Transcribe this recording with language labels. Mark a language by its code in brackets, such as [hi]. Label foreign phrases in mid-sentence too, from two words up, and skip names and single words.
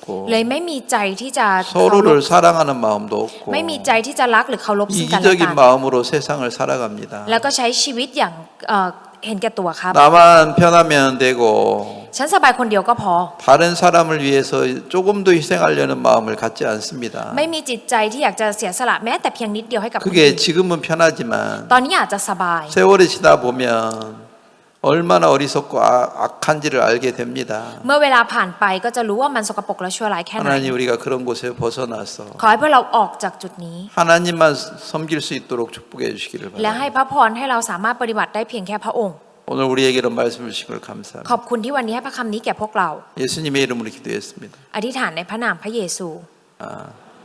[th] เลยไม่มีใจที่จะเคารพ [ko] 서로를 사랑하는 마음도 없고 [th] ไม่มีใจที่จะรักหรือเคารพซึ่งกันและกั [ko] 이기적인 [th] น [ko] 마음으로 세상을 살아갑니다. [th] แล้วก็ใช้ชีวิตอย่างเห็นแก่ตัวครับ [ko] 나만 편하면 되고 [th] ฉันสบายคนเดียวก็พอ [ko] 다른 사람을 위해서 조금 더 희생하려는 마음을 갖지 않습니다. [th] ไม่มีจิตใจที่อยากจะเสียสละแม้แต่เพียงนิดเดียวให้กับคนอื่ [ko] 그게 [th] น [ko] 지금은 편하지만 [th] ตอนนี้อาจจะสบาย [ko] 세월이 지나 보면 얼마나 어리석고 악한지를 알게 됩니다. [th] เมื่อเวลาผ่านไปก็จะรู้ว่ามันสกปรกและชั่วร้ายแค่ไหน [ko] 하나님 우리가 그런 곳에 벗어나서 [th] ขอให้พวกเราออกจากจุดนี้ [ko] 하나님만 섬길 수 있도록 축복해 주시기를 [th] และให้ [ko] 바랍니다. [th] พระพรให้เราสามารถปฏิบัติได้เพียงแค่พระองค์ [ko] 오늘 우리에게 이런 말씀을 주신 걸 [th] ข [ko] 감사합니다. [th] อบคุณที่วันนี้ให้พระคำนี้แก่พวกเรา [ko] 예수님의 이름으로 기도했습니다. [th] อธิษฐานในพระนามพระเยซู 아,